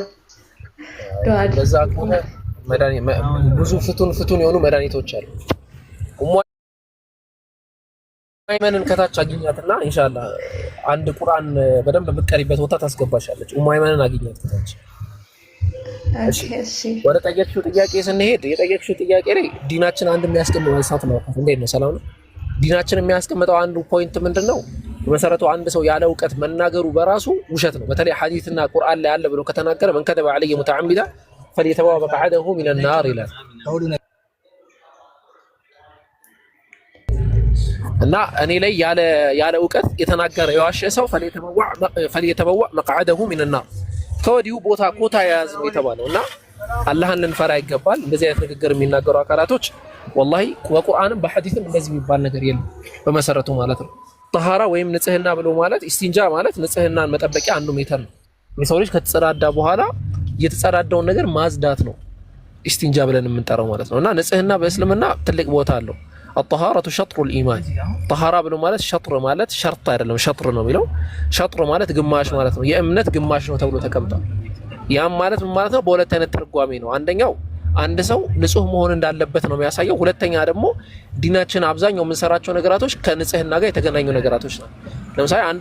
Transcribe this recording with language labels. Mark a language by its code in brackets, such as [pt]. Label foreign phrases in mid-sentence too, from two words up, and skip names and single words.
[am] ለዛ ከሆነ ብዙ ፍቱን የሆኑ መድኃኒቶች አሉ። ኡማይመንን ከታች አግኛትና ኢንሻአላህ አንድ ቁርአን በደንብ የምትቀሪበት ቦታ ታስገባሻለች። ኡማይመንን አግኛት ከታች። እሺ ወደ ጠየቅሽው ጥያቄ ስንሄድ የጠየቅሽው ጥያቄ ላይ ዲናችን አንድ የሚያስቀምጠው ሳት ነው። እንዴት ነው? ሰላም ነው። ዲናችን የሚያስቀምጠው አንዱ ፖይንት ምንድነው? በመሰረቱ አንድ ሰው ያለ እውቀት መናገሩ በራሱ ውሸት ነው። በተለይ ሐዲስና ቁርአን ላይ አለ ብሎ ከተናገረ [ar] من كذب علي متعمدا فليتبوأ مقعده من النار [am] ይላል እና እኔ ላይ ያለ እውቀት የተናገረ የዋሸ ሰው [ar] فليتبوأ مقعده من النار [am] ከወዲሁ ኮታ ያዝ የተባለው እና አላህን ልንፈራ ይገባል። እንደዚህ አይነት ንግግር የሚናገሩ አካላቶች ወላሂ በቁርአንም በሐዲስም እንደዚህ የሚባል ነገር የለም በመሰረቱ ማለት ነው። ጠሃራ ወይም ንጽህና ብሎ ማለት ኢስቲንጃ ማለት ንጽህናን መጠበቂያ አንዱ ሜተር ነው። የሰው ልጅ ከተጸዳዳ በኋላ የተጸዳዳውን ነገር ማጽዳት ነው ኢስቲንጃ ብለን የምንጠራው ማለት ነው። እና ንጽህና በእስልምና ትልቅ ቦታ አለው። [ar] الطهارة شطر الإيمان [am] ጠሃራ ብሎ ማለት ሸጥር ማለት ሸርጥ አይደለም ሸጥር ነው የሚለው። ሸጥር ማለት ግማሽ ማለት ነው። የእምነት ግማሽ ነው ተብሎ ተቀምጧል። ያም ማለት ምን ማለት ነው? በሁለት አይነት ትርጓሜ ነው። አንደኛው አንድ ሰው ንጹህ መሆን እንዳለበት ነው የሚያሳየው። ሁለተኛ ደግሞ ዲናችን አብዛኛው የምንሰራቸው ነገራቶች ከንጽህና ጋር የተገናኙ ነገራቶች ናቸው። ለምሳሌ አንድ